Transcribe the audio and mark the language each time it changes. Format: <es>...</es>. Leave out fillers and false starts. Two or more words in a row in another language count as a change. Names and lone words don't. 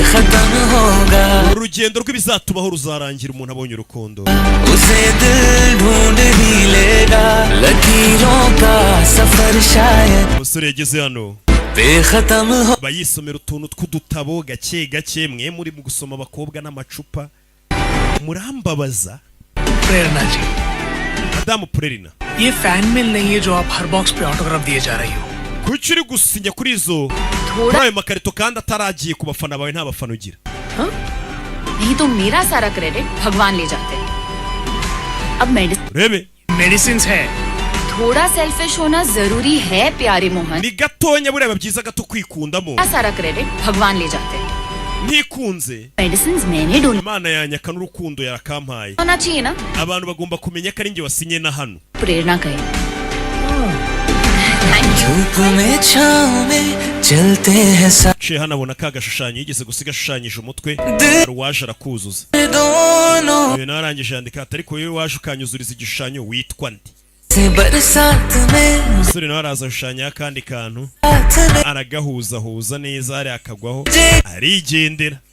<rw>Urugendo rw'ibizatubaho ruzarangira umuntu abonye urukundo. Umusore yageze hano bayisomera utuntu tw'udutabo gake gake. Mwe muri mu gusoma abakobwa n'amacupa murambabaza.</rw> <hi>प्रेरणा जी,</hi> <rw>Madamu Prerina,</rw> <hi>ये</hi> <en>fan mail</en> <hi>नहीं है जो आप हर बॉक्स पे ऑटोग्राफ दिए जा रही हो.</hi> <rw>kuki uri gusinya kuri izo kuri ayo makarito kandi ataragiye ku bafana bawe? Nta bafana ugira?</rw> <hi>नहीं तो मेरा सारा क्रेडिट भगवान ले जाते हैं. अब</hi> <rw>Rebe</rw> <hi>मेडिसिन है. थोड़ा सेल्फिश होना जरूरी है प्यारे मोहन.</hi> <rw>ni gatonya bureba byiza gato kwikundamo.</rw> <hi>सारा क्रेडिट भगवान ले जाते हैं.</hi> <rw>ntikunze</rw> <hi>मेडिसिन मैंने ढूंढी.</hi> <rw>Imana yanyaka n'urukundo yarakampaye.</rw> <hi>होना चाहिए ना.</hi> <rw>Abantu bagomba kumenya ko ari njye wasinye na hano.</rw> <hi>प्रेरणा कहे.</hi> <rw>Ciye hano abona ka gashushanyo yigeze gusiga ashushanyije umutwe uwaje arakuzuza. Uyu nawe arangije yandika ati ariko wowe waje ukanyuzuriza igishushanyo witwa nde? Umusore nawe araza ashushanyaho akandi kantu aragahuzahuza neza hariya akagwaho arigendera.</rw>